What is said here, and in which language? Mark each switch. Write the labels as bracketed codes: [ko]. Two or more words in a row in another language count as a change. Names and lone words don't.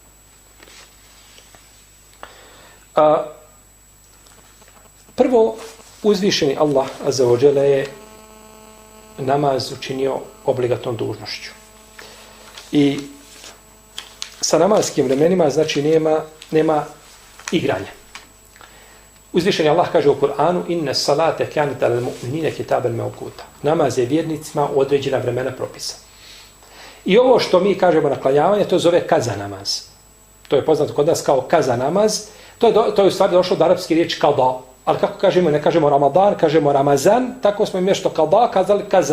[bs] Prvo, uzvišeni Allah [ar] عز وجل [bs] je namaz učinio obligatnom dužnošću. I sa namatskim vremenima znači nema igranja. Uzvišeni Allah kaže u Kur'anu: [ar] "إن الصلاة كانت على المؤمنين كتابا موقوتا." [bs] Namaz je vjernicima u određena vremena propisa. I ovo što mi kažemo naklanjavanje, to zove kaza namaz. To je poznato kod nas kao kaza namaz. To je u stvari došlo od arapske riječi kada. Ali kako kažemo, ne kažemo Ramadan, kažemo Ramazan, tako smo im mjesto kada kazali kaza.